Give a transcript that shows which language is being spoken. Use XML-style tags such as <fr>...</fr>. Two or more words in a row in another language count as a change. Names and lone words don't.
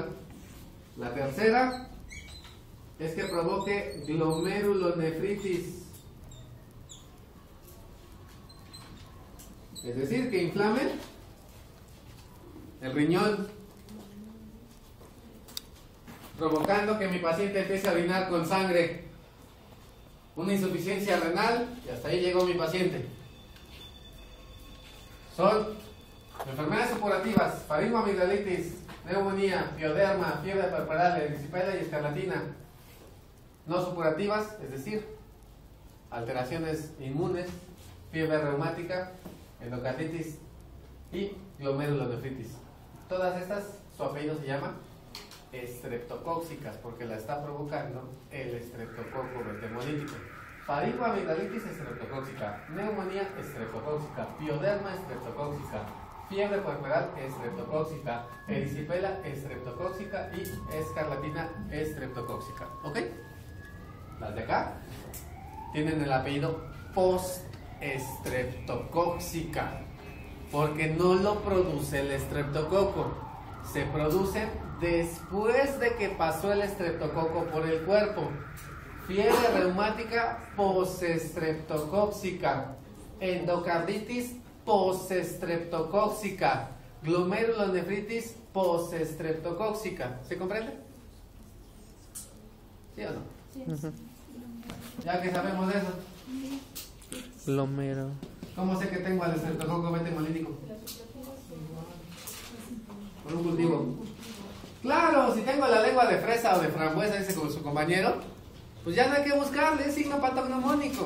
<es>La tercera es que provoque glomerulonefritis, es decir, que inflame el riñón, provocando que mi paciente empiece a orinar con sangre, una insuficiencia renal, y hasta ahí llegó mi paciente. Son enfermedades supurativas: faringoamigdalitis, neumonía, pioderma, fiebre puerperal, erisipela y escarlatina. No supurativas, es decir, alteraciones inmunes, fiebre reumática, endocarditis y glomerulonefritis. Todas estas, su apellido se llama estreptocóxicas, porque la está provocando el estreptococo vertemolítico. Faringoamigdalitis estreptocóxica, neumonía estreptocóxica, pioderma estreptocóxica, fiebre puerperal estreptocóxica, erisipela estreptocóxica y escarlatina estreptocóxica. ¿Ok? Las de acá tienen el apellido postestreptocóxica, porque no lo produce el estreptococo, se produce después de que pasó el estreptococo por el cuerpo. Fiebre reumática postestreptocóxica, endocarditis postestreptocóxica, glomerulonefritis postestreptocóxica. ¿Se comprende? ¿Sí o no? Sí. Ya que sabemos de eso, Glomero. ¿cómo sé que tengo al estreptococo vertemolítico? Por un cultivo. Claro, si tengo la lengua de fresa o de frambuesa, dice con su compañero, pues ya no hay que buscarle, es signo patognomónico.</es>